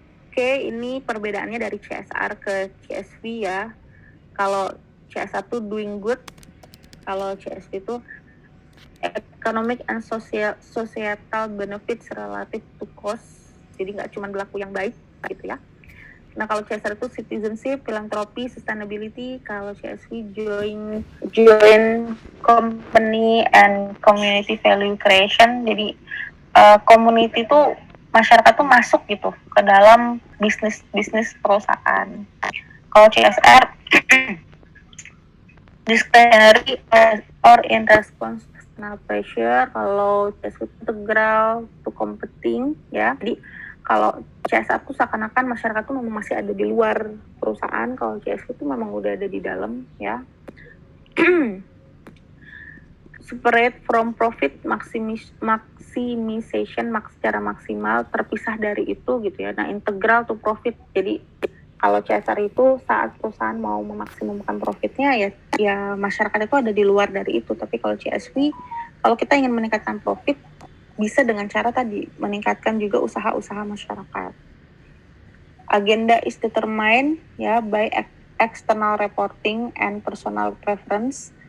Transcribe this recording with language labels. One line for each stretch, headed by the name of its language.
Indonesian: Oke, ini perbedaannya dari CSR ke CSV ya. Kalau CSR itu
English: doing good,
Indonesian: kalau CSV itu
English: economic and societal benefits relative to cost.
Indonesian: Jadi nggak cuma berlaku yang baik gitu ya. Nah, kalau CSR itu
English: citizenship, philanthropy, sustainability.
Indonesian: Kalau
English: CSV join company and community value creation.
Indonesian: Jadi community itu masyarakat tuh masuk gitu ke dalam bisnis perusahaan. Kalau
English: CSR discretionary or in response pressure.
Indonesian: Kalau
English: CSR integral to competing ya.
Indonesian: Jadi kalau CSR tuh seakan-akan masyarakat tuh memang masih ada di luar perusahaan. Kalau CSR tuh memang udah ada di dalam ya.
English: Separate from profit maximization
Indonesian: secara maksimal, terpisah dari itu gitu ya.
English: Nah, integral to profit.
Indonesian: Jadi kalau CSR itu saat perusahaan mau memaksimumkan profitnya ya masyarakat itu ada di luar dari itu. Tapi kalau CSV, kalau kita ingin meningkatkan profit, bisa dengan cara tadi meningkatkan juga usaha-usaha masyarakat.
English: Agenda is determined ya by external reporting and personal preference.